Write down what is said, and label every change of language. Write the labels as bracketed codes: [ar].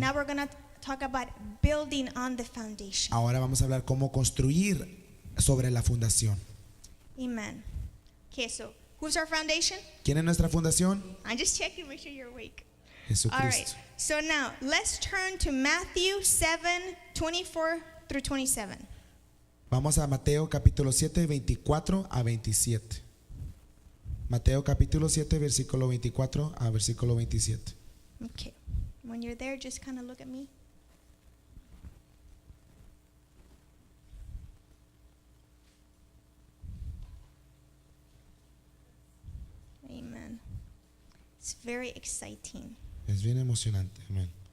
[en] Now we're going to talk about building on the foundation. [es] Ahora vamos a hablar cómo construir sobre la fundación. [en] Amen. Okay, so who's our foundation? [es] ¿Quién es nuestra fundación? [en] I'm just checking, make sure you're awake. All right. [es] Jesucristo. [en] So now let's turn to Matthew 7:24 through 27. [es] Vamos a Mateo capítulo 7, 24 a 27. Mateo capítulo 7, versículo 24 a versículo 27. [en] Okay. When you're there, just kind of look at me. Amen. It's very exciting. [es] Es bien emocionante. Amén.